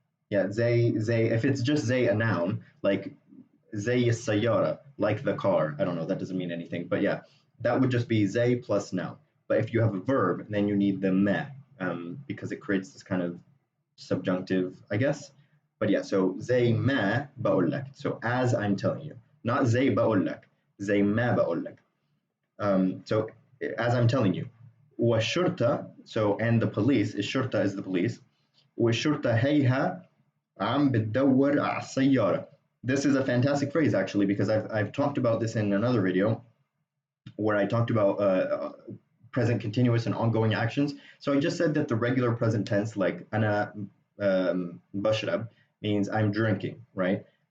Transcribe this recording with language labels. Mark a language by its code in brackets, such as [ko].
[en] Yeah, زي, if it's just زي, a noun, like [ar] زي السيارة, [en] like the car. I don't know, that doesn't mean anything. But yeah, that would just be زي plus noun. But if you have a verb, then you need the me, because it creates this kind of subjunctive, I guess. [ar] But yeah, so زي ما بقول لك. [en] So as I'm telling you, not [ar] زي بقول لك, زي ما بقول لك. [en] So as I'm telling you. والشرطة, so, and the police, الشرطة is the police. [ar] والشرطة هيها عم بتدور على السيارة. [en] This is a fantastic phrase, actually, because I've talked about this in another video where I talked about present continuous and ongoing actions. So I just said that the regular present tense, like [ar] أنا بشرب, [en] means I'm drinking, right?